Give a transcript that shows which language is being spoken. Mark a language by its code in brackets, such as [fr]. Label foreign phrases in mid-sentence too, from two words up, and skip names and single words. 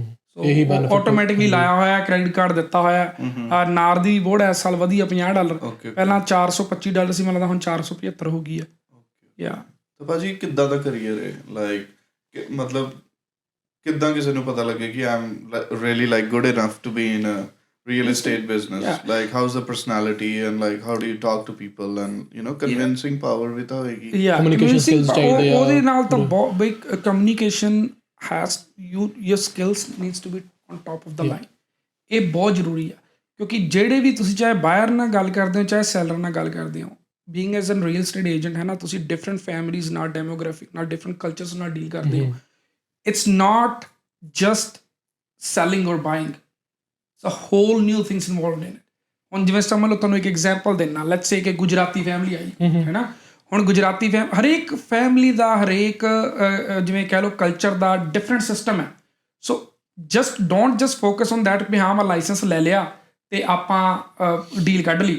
[pa] ਸੋ ਆਟੋਮੈਟਿਕਲੀ ਲਾਇਆ ਹੋਇਆ, [en] credit card [pa] ਦਿੱਤਾ ਹੋਇਆ। ਨਾਰ ਦੀ ਬੋਰਡ ਇਸ ਸਾਲ ਵਧੀ ਆ $50, ਪਹਿਲਾਂ $425 ਸੀ, ਮੈਨੂੰ ਲੱਗਦਾ ਹੁਣ 475 ਹੋ ਗਈ ਆ। ਤਾਂ ਭਾਜੀ ਕਿੱਦਾਂ ਦਾ ਕਰੀਅਰ ਹੈ, ਲਾਈਕ ਮਤਲਬ ਕਿੱਦਾਂ ਕਿਸੇ ਨੂੰ ਪਤਾ ਲੱਗੇ ਕਿ [en] I am really like good enough to be in real estate business? Like how's the personality and like how do you talk to people and you know convincing power with hoegi? Communication skills [hi] चाहिए या [pa] ਉਹਦੇ ਨਾਲ ਤਾਂ ਬਹੁਤ [en] big communication has your skills needs to be on top of the line। [pa] ਇਹ ਬਹੁਤ ਜ਼ਰੂਰੀ ਆ ਕਿਉਂਕਿ ਜਿਹੜੇ ਵੀ ਤੁਸੀਂ ਚਾਹੇ ਬਾਇਰ ਨਾਲ ਗੱਲ ਕਰਦੇ ਹੋ ਚਾਹੇ ਸੈਲਰ ਨਾਲ ਗੱਲ ਕਰਦੇ ਹੋ, [en] being as an real estate agent [pa] ਹੈ ਨਾ, ਤੁਸੀਂ [en] different families [pa] ਨਾਲ, ਡੈਮੋਗ੍ਰਾਫਿਕ ਨਾਲ, [en] different cultures [pa] ਨਾਲ ਡੀਲ ਕਰਦੇ ਹੋ। [en] It's not just selling or buying, a whole new things involved in it। [pa] ਹੁਣ ਜਿਵੇਂ ਸਮਝ ਲਓ ਤੁਹਾਨੂੰ ਇੱਕ ਐਗਜ਼ਾਮਪਲ ਦੇਣਾ, [en] let's say [pa] ਕਿ ਗੁਜਰਾਤੀ ਫੈਮਿਲੀ ਆਈ ਹੈ ਨਾ, ਹੁਣ ਗੁਜਰਾਤੀ ਹਰੇਕ ਫੈਮਿਲੀ ਦਾ ਹਰੇਕ ਜਿਵੇਂ ਕਹਿ ਲਓ ਕਲਚਰ ਦਾ [en] different system [pa] ਹੈ। [en] So just don't just focus on that [pa] ਵੀ ਹਾਂ ਮੈਂ ਲਾਇਸੈਂਸ ਲੈ ਲਿਆ ਤੇ ਆਪਾਂ ਡੀਲ ਕੱਢ ਲਈ।